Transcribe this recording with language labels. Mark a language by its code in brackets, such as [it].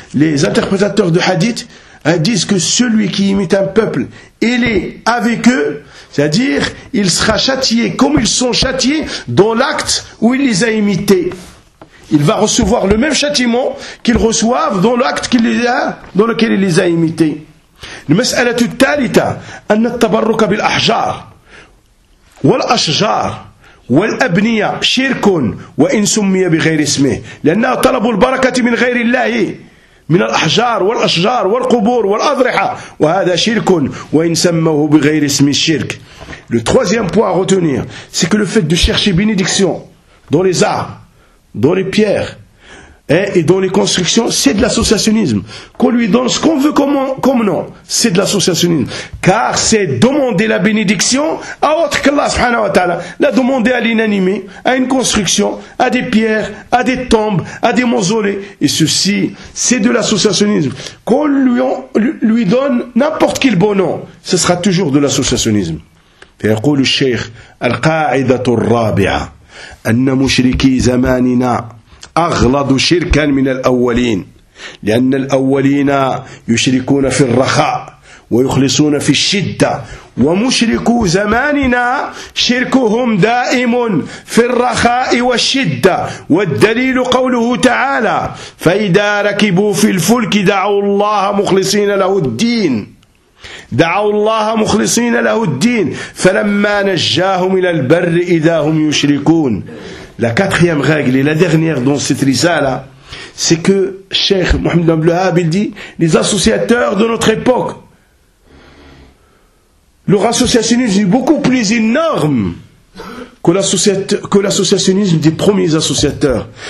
[fr] Les interprétateurs de hadith disent que celui qui imite un peuple, il est avec eux, c'est-à-dire, il sera châtié comme ils sont châtiés dans l'acte où il les a imités. Il va recevoir le même châtiment qu'ils reçoivent dans l'acte qu'il les a, dans lequel il les a imités. [ar] La مسألة الثالثة أن التبرك بالأحجار والأشجار والأبنية شرك وإن سمي بغير اسمه لأنه طلب البركة من غير الله من الأحجار والأشجار والقبور والأضرحة وهذا شرك وإن سموه بغير اسم الشرك. [fr] Le troisième point à retenir, c'est que le fait de chercher bénédiction dans les arbres, dans les pierres et dans les constructions, c'est de l'associationnisme. Qu'on lui donne ce qu'on veut comme nom, c'est de l'associationnisme. Car c'est demander la bénédiction à autre qu'Allah subhanahu wa ta'ala. La demander à l'inanimé, à une construction, à des pierres, à des tombes, à des mausolées. Et ceci, c'est de l'associationnisme. Qu'on lui donne n'importe quel bon nom, ce sera toujours de l'associationnisme. Et il dit le Cheikh, [ar] « Al-Qa'idatu al-Rabi'a » أن مشركي زماننا أغلظ شركا من الأولين لأن الأولين يشركون في الرخاء ويخلصون في الشدة ومشركو زماننا شركهم دائم في الرخاء والشدة والدليل قوله تعالى فإذا ركبوا في الفلك دعوا الله مخلصين له الدين فلما نجاهم إلى البر إذا هم يشركون. [fr] La quatrième règle et la dernière dans cette risala, c'est que Cheikh Mohamed Ibn Abdelhab, il dit, les associateurs de notre époque, leur associationnisme est beaucoup plus énorme que l'associationnisme des premiers associateurs.